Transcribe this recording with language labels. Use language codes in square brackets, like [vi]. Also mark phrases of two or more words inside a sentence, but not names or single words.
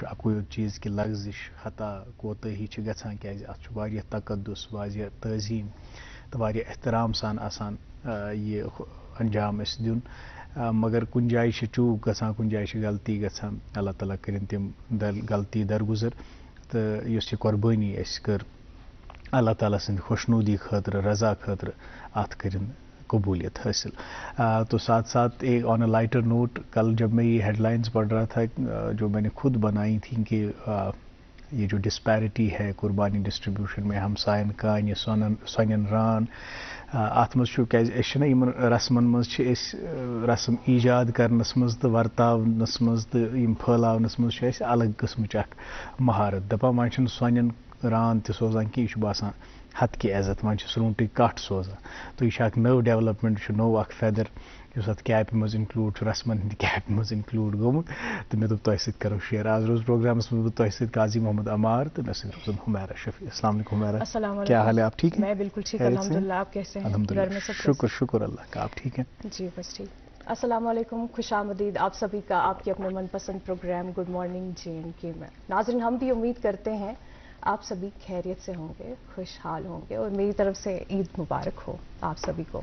[ks] اکوے یوت چیٖز کہِ لغزش، خطا، کوتٲہی چھِ گژھان، کیٛازِ اتھ چھُ واریاہ تقدس، واریاہ تعظیٖم تہٕ واریاہ احترام سان آسان یہِ انجام اَسہِ دیُن، مگر کُنہِ جایہِ چھِ چوٗک گژھان، کُنہِ جایہِ چھِ غلطی گژھان، اللہ تعالیٰ کٔرِنۍ تِم غلطی درگُزر، تہٕ یۄس یہِ قۄربٲنی اَسہِ کٔر اللہ تعالیٰ سٕنٛدِ خوشنوٗدی خٲطرٕ، رضا خٲطرٕ، اتھ کٔرِن قبولیت حاصل۔ [ur] تو ساتھ ساتھ [en] on a lighter note, [ur] کل جب میں یہ ہیڈ لائنز پڑھ رہا تھا جو میں نے خود بنائی تھیں کہ یہ جو ڈسپیرٹی ہے قربانی ڈسٹریبیوشن میں، [ks] ہمساین کانہِ، سۄنٮ۪ن ران، اتھ منٛز چھُ، کیٛازِ أسۍ چھِنہ یِمن رسمن منٛز چھِ أسۍ رسم ایجاد کرنس منٛز تہٕ ورتاونس منٛز تہٕ یِم پھٲلاونس منٛز چھِ اَسہِ الگ قٕسمٕچ اکھ مہارت، دپان وۄنۍ چھِنہٕ سۄنٮ۪ن ران تہِ سوزان کینٛہہ، یہِ چھُ باسان حدکہِ عزت، وۄنۍ چھِ سرٛوٗنٛٹٕکۍ کٹھ سوزان، تہٕ یہِ چھِ اکھ نٔو ڈیولپمنٹ، چھُ نوٚو اکھ فیدر یُس اتھ کیپہِ منٛز انکلوٗڈ چھُ، رسمن ہٕنٛدِ کیپہِ منٛز انکلوٗڈ گوٚمُت، تہٕ مےٚ دوٚپ تۄہہِ سۭتۍ کرو شیر۔ آز روز پروگرامس منٛز بہٕ تۄہہِ سۭتۍ قاضی محمد عمار، تہٕ مےٚ سۭتۍ روزن حمیرہ شفیع۔ [ar] السلام علیکم [ur] حمیرہ، کیا حال ہے؟ آپ ٹھیک ہیں؟ میں بالکل ٹھیک، الحمدللہ، آپ کیسے ہیں؟ الحمدللہ، شکر شکر اللہ کا، آپ ٹھیک ہیں؟ جی بس ٹھیک۔ [ar] السلام علیکم، [ur] خوش آمدید آپ سبھی کا آپ کے اپنے من پسند پروگرام گڈ مارننگ JNK میں۔ ناظرین، ہم بھی امید کرتے ہیں آپ سبھی خیریت سے ہوں گے، خوشحال ہوں گے، اور میری طرف سے عید مبارک ہو آپ سبھی کو۔